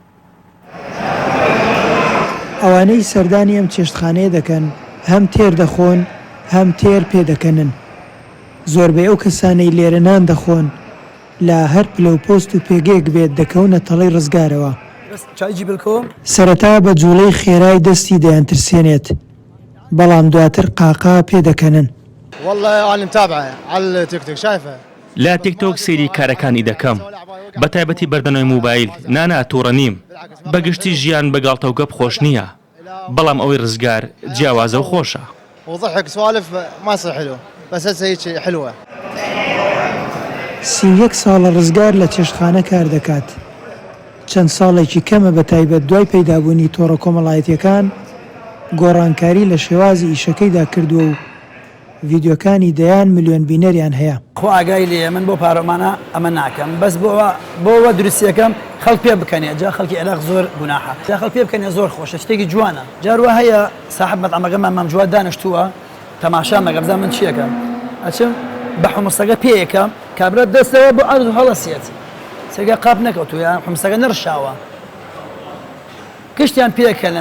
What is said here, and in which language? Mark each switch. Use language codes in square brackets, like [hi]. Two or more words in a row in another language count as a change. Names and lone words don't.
[ckb] ئەوانەی سەردانی ئەم چێشتخانەیە دەکەن هەم تێر دەخۆن هەم تێر پێدەکەنن زۆربەی ئەو کەسانەی لێرە نان دەخۆن لە هەر پلەپۆست و پێگەیەک بێت دەکەونە تەڵەی ڕزگارەوە سەرەتا بە جوڵەی خێرای دەستی دەیان ترسێنێت بەڵام دواتر قاقا پێدەکەنن [ar] والله أنا متابعة على التيك توك شايفة [ckb] لا تيك توك سێری کارەکانی دەکەم بە تایبەتی بەردەنەوەی موبایل نانا تووڕە نیم بەگشتی ژیان بەگاڵتە و گەپ خۆش نییە بەڵام ئەوەی ڕزگار جیاوازە و خۆشە [ar] وضحك سوالف ما صار حلو بس هسه هيك حلوة [ckb] 31 ساڵە ڕزگار لە چێشتخانە کار دەکات چەند ساڵێکی کەمە بە تایبەت دوای پەیدابوونی تۆڕە کۆمەڵایەتیەکان گۆڕانکاری لە شێوازی ئیشەکەیدا کردووە و ڤیدیۆکانی دەیان ملیۆن بینەریان هەیە خۆ ئاگای لێ من بۆ پارۆمانە ئەمە ناکەم بەس بۆەوە دروستیەکەم خەڵک پێ بکەنێ جا خەڵکی عێراق زۆر گوناحە جا خەڵک پێ بکەنێ زۆر خۆشە شتێکی جوانە جاروە هەیە ساحب مەطعەمەکەمان مام جواد دانیشتووە تەماشا مەگە بزان من چیەکەم ئەچم بە حموسەکە پێیەکەم کابرا دەستەوە بۆ عەرز و هەڵەسیەت سێگە قاپ نەکەوتووە یان حموسەکە نەڕشاوە کشتیان پێکەنن